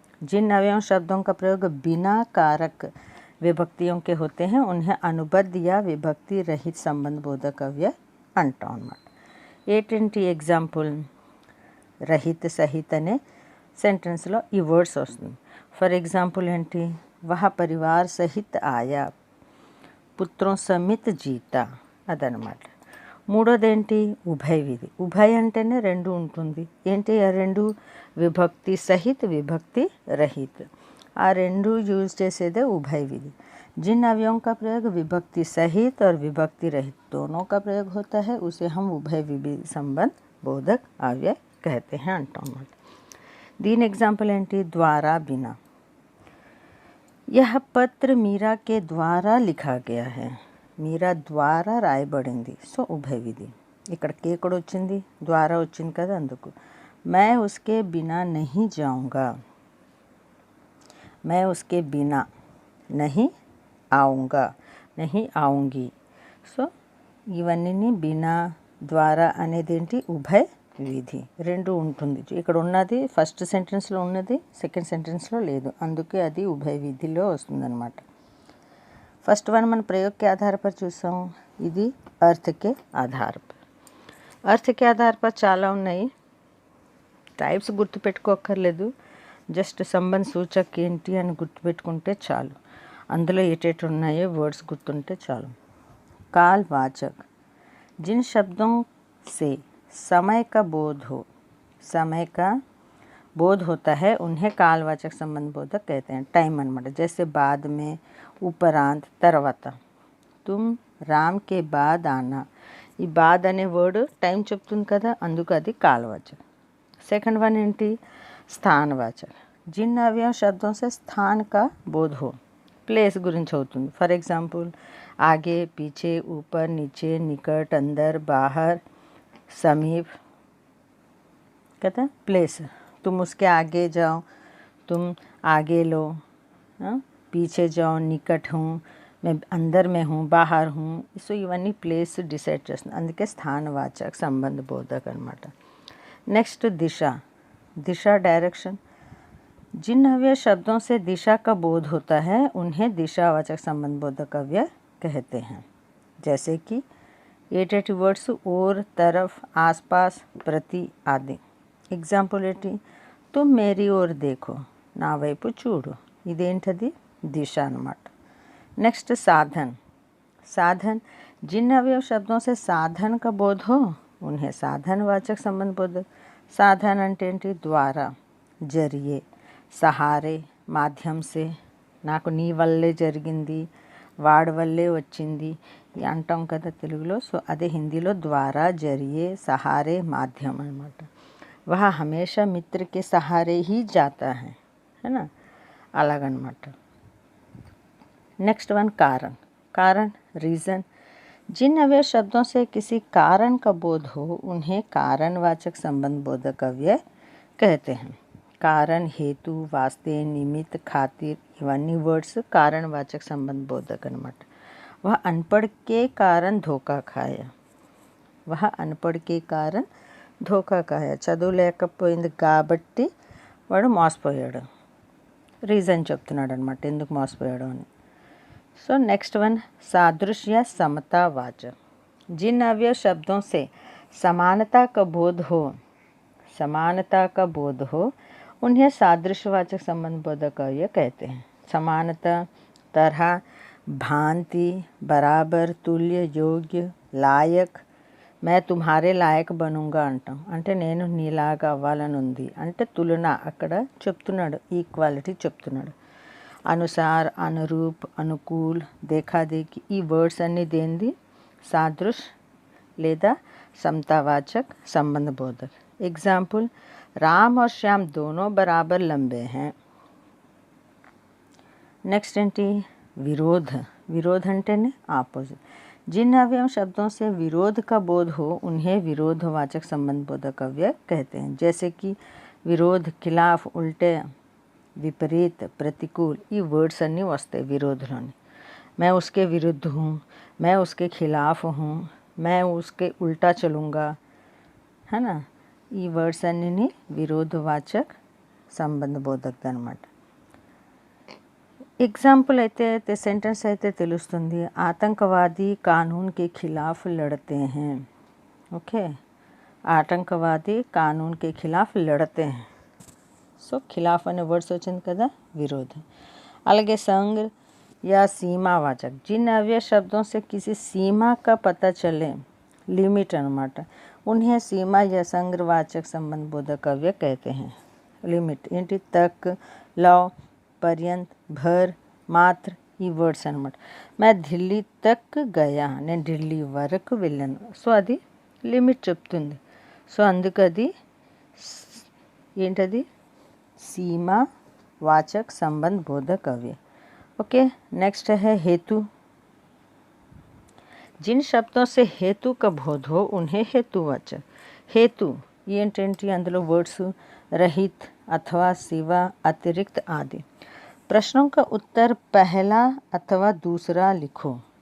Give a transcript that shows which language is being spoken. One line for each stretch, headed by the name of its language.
Hindi: जिन अवयव शब्दों का प्रयोग बिना कारक विभक्तियों के होते हैं उन्हें अनुबद्ध या विभक्ति रहित संबंध बोधक अव्यय
Telugu: అంటాం అన్నమాట. ఏంటి ఎగ్జాంపుల్? రహిత్, సహిత్ అనే సెంటెన్స్లో ఈ వర్డ్స్ వస్తుంది. ఫర్ ఎగ్జాంపుల్ ఏంటి?
Hindi: వహ పరివార్ సహిత్ ఆయా, పుత్రం సమిత్ జీతా
Telugu: అదనమాట. మూడోది ఏంటి? ఉభయ విధి. ఉభయ అంటేనే రెండు ఉంటుంది. ఏంటి ఆ రెండు? విభక్తి సహిత్, విభక్తి రహిత్. ఆ రెండు యూజ్ చేసేదే ఉభయ విధి.
Hindi: जिन अवयवों का प्रयोग विभक्ति सहित और विभक्ति रहित दोनों का प्रयोग होता है उसे हम उभय विधि संबंध बोधक अव्यय कहते हैं
Telugu: అంటాం అన్నమాట. దీని ఎగ్జాంపుల్ ఏంటి? द्वारा, बिना.
Hindi: यह पत्र मीरा के द्वारा लिखा गया है.
Telugu: మీరా ద్వారా రాయబడింది. సో ఉభయ విధి. ఇక్కడ కే కూడా వచ్చింది, ద్వారా వచ్చింది కదా, అందుకు.
Hindi: मैं उसके बिना नहीं जाऊँगा. मैं उसके बिना नहीं आऊँगा, नहीं ఆਉਂగి.
Telugu: సో ఇవన్నీ బినా ద్వారా అనేది ఏంటి ఉభయ విధి రెండు ఉంటుంది. ఇక్కడ ఉన్నది ఫస్ట్ సెంటెన్స్లో ఉన్నది సెకండ్ సెంటెన్స్లో లేదు, అందుకే అది ఉభయ విధిలో వస్తుందన్నమాట. ఫస్ట్ వన్ మన
Hindi: प्रयोग के आधार पर
Telugu: చూసాం, ఇది
Hindi: अर्थ के आधार पर. अर्थ के आधार पर
Telugu: చాలా ఉన్నాయి. టైప్స్ గుర్తుపెట్టుకోక్కర్లేదు, జస్ట్ సంబంధ సూచక్ ఏంటి అని గుర్తుపెట్టుకుంటే చాలు. అందులో ఏటేటి ఉన్నాయో వర్డ్స్ గుర్తుంటే చాలు.
Hindi: कालवाचक, जिन शब्दों से समय का बोध हो, समय का बोध होता है उन्हें कालवाचक संबंध बोधक कहते हैं. टाइम अनమాట. जैसे बाद में, उपरांत, తర్వాత. तुम राम के बाद आना,
Telugu: ఈ బాద్ అనే వర్డ్ టైం చెప్తుంది కదా, అందుకు అది కాలవాచక్. సెకండ్ వన్ ఏంటి, స్థానవాచక్.
Hindi: जिन अवयव शब्दों से स्थान का बोध हो, प्लेस
Telugu: గురించి అవుతుంది.
Hindi: ఫర్ ఎగ్జాంపుల్ आगे, पीछे, ऊपर, नीचे, निकट, अंदर, बाहर, समीप. कहता प्लेस. तुम उसके आगे जाओ, तुम आगे लो, पीछे जाओ, निकट हूँ, मैं अंदर में हूँ, बाहर हूँ.
Telugu: సో ఇవన్నీ ప్లేస్ డిసైడ్ చేస్తుంది, అందుకే స్థానవాచక సంబంధ బోధక అనమాట. నెక్స్ట్ దిశ. दिशा डायरेक्शन.
Hindi: जिन अव्यय शब्दों से दिशा का बोध होता है उन्हें दिशावाचक संबंध बोधक अव्यय कहते हैं. जैसे कि एटेटी वर्ड्स और, तरफ, आसपास, प्रति आदि. एग्जांपल एटी, तुम मेरी ओर देखो, ना
Telugu: వైపు చూడు. ఇదేంటది, దిశ అన్నమాట. नेक्स्ट साधन.
Hindi: साधन, जिन अवयव शब्दों से साधन का बोध हो उन्हें साधनवाचक संबंध बोधक.
Telugu: साधन అంటే ఏంటి, ద్వారా, జరియే, సహారే, మాధ్యం సే. నాకు నీ వల్లే జరిగింది, వాడి వల్లే వచ్చింది అంటాం కదా తెలుగులో. సో అదే హిందీలో ద్వారా, జరియే, సహారే, మాధ్యం అనమాట.
Hindi: वह हमेशा मित्र के सहारे ही जाता है ना,
Telugu: అలాగనమాట.
Hindi: नेक्स्ट वन कारण. कारण, रीज़न. जिन अव्यय शब्दों से किसी कारण का बोध हो उन्हें कारणवाचक संबंध बोधक अव्यय कहते हैं. कारण, हेतु, वास्ते, निमित्त, खातिर इवన్నీ वर्ड्स कारणवाचक संबंध बोधक అనమాట. वह अनपढ़ के कारण धोखा खाया. वह अनपढ़ के कारण
Telugu: ధోకా కాయ, చదువు లేకపోయింది కాబట్టి వాడు మోసపోయాడు. రీజన్ చెప్తున్నాడు అనమాట ఎందుకు మోసపోయాడు అని.
Hindi: సో नेक्स्ट वन सादृश्य समतावाचक. जिन अवयव शब्दों से समानता का बोध हो, समानता का बोध हो उन्हें सादृश्यवाचक संबंध बोधक अव्यय कहते हैं. समानता, तरह, भांति, बराबर, तुल्य, योग्य, लायक. मैं तुम्हारे लायक बनूंगा
Telugu: అంటాం, అంటే నేను నీలాగా అవ్వాలని ఉంది అంటే తులన అక్కడ చెప్తున్నాడు, ఈక్వాలిటీ చెప్తున్నాడు. అనుసార్, అనురూప్, అనుకూల్, దేఖాదేఖి ఈ వర్డ్స్ అన్నీ దేంది, సాదృశ్ లేదా समतावाचक संबंध बोधक.
Hindi: एग्जाम्पल, राम और श्याम दोनों बराबर लंबे हैं.
Telugu: नेक्स्ट ఏంటి, विरोध. विरोध అంటేనే ఆపోజిట్.
Hindi: जिन अवयव शब्दों से विरोध का बोध हो उन्हें विरोधवाचक संबंध बोधक अव्यय कहते हैं. जैसे कि विरोध, खिलाफ, उल्टे, विपरीत, प्रतिकूल
Telugu: ఈ వర్డ్స్ అన్నీ వస్తాయి విరోధలోని.
Hindi: मैं उसके विरुद्ध हूँ, मैं उसके खिलाफ हूँ, मैं उसके उल्टा चलूँगा, है ना.
Telugu: ఈ వర్డ్స్ అన్నీ విరోధవాచक సంబంధ బోధక అన్నమాట. एग्जाम्पल అయితే सेंटेंस అయితే తెలుస్తుంది.
Hindi: आतंकवादी कानून के खिलाफ लड़ते हैं. ओके, आतंकवादी कानून के खिलाफ लड़ते हैं.
Telugu: సో ఖిలాఫ్ అనే వర్డ్స్ వచ్చింది కదా, విరోధం.
Hindi: అలాగే संघ या सीमावाचक. जिन अव्यय शब्दों से किसी सीमा का पता चले, लिमिट అన్నమాట, उन्हें सीमा या संघवाचक संबंध बोधक अव्यय कहते हैं.
Telugu: लिमिट ఏంటి, तक, लौ, पर्यंत, भर, मात्र ఈ వర్డ్స్ అన్నమాట.
Hindi: मैं ఢిల్లీ तक गया,
Telugu: నేను ఢిల్లీ వరకు వెళ్ళాను. సో అది లిమిట్ చెప్తుంది. సో అందుకు అది ఏంటది, सीमावाचक संबंध बोधक अव्यय.
Hindi: ओके, नेक्स्ट है हेतु. जिन शब्दों से हेतु का बोध हो उन्हें हेतुवाचक.
Telugu: हेतु ఏంటంటే అందులో వర్డ్స్ రహిత్, అథవా, శివ, అతిరిక్త్ ఆది.
Hindi: ప్రశ్నों का उत्तर पहला अथवा दूसरा लिखो.